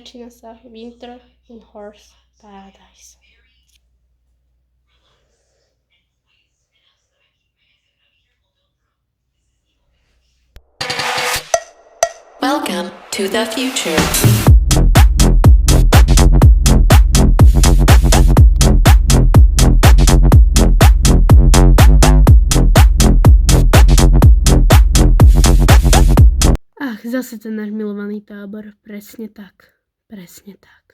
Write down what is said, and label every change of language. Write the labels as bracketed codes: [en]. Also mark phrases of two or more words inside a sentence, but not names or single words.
[sk] začína sa Winter in Horse Paradise. [en] Welcome to the future. [sk] Ach, zase ten náš milovaný tábor. Presne tak. Presne tak.